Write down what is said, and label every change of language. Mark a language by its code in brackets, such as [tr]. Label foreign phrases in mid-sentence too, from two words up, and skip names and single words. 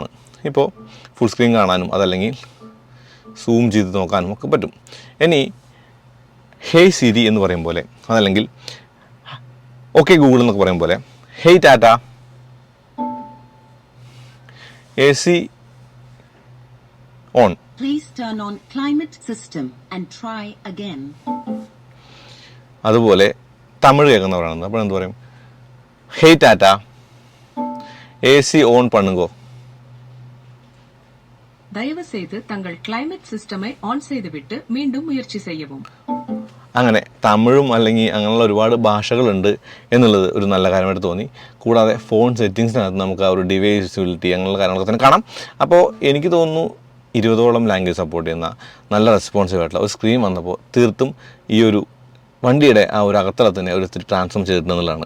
[ml] ഇപ്പോൾ ഫുൾ സ്ക്രീൻ കാണാനും അതല്ലെങ്കിൽ സൂം ചെയ്ത് നോക്കാനും ഒക്കെ പറ്റും. ഇനി [en] hey Siri [ml] എന്ന് പറയും പോലെ, അതല്ലെങ്കിൽ [en] okay Google [ml] എന്നൊക്കെ പറയും പോലെ, [en] hey Tata AC on. Please turn on climate system and try again. [ml] അതുപോലെ തമിഴ് കേൾക്കുന്നവരാണ്. അപ്പോൾ എന്ത് പറയും? [en] hey Tata AC on പണ്ണുങ്കോ. [ta] தயவு செய்து தங்கள் கிளைமேட் சிஸ்டமை ஆன் செய்துவிட்டு மீண்டும் முயற்சி செய்யவும். [ml] അങ്ങനെ തമിഴും അല്ലെങ്കിൽ അങ്ങനെയുള്ള ഒരുപാട് ഭാഷകളുണ്ട് എന്നുള്ളത് ഒരു നല്ല കാര്യമായിട്ട് തോന്നി. കൂടാതെ ഫോൺ സെറ്റിങ്സിനകത്ത് നമുക്ക് ആ ഒരു [en] device visibility [ml] അങ്ങനെയുള്ള കാര്യങ്ങളൊക്കെ തന്നെ കാണാം. അപ്പോൾ എനിക്ക് തോന്നുന്നു 20ഓളം [en] language support [ml] ചെയ്യുന്ന നല്ല റെസ്പോൺസീവ് ആയിട്ടുള്ള ഒരു സ്ക്രീൻ വന്നപ്പോൾ തീർത്തും ഈ ഒരു വണ്ടിയുടെ ആ ഒരു അകത്തളത്തിനെ ഒരു ഇത്തിരി ട്രാൻസ്ഫോം ചെയ്തിട്ടുണ്ടെന്നുള്ളതാണ്.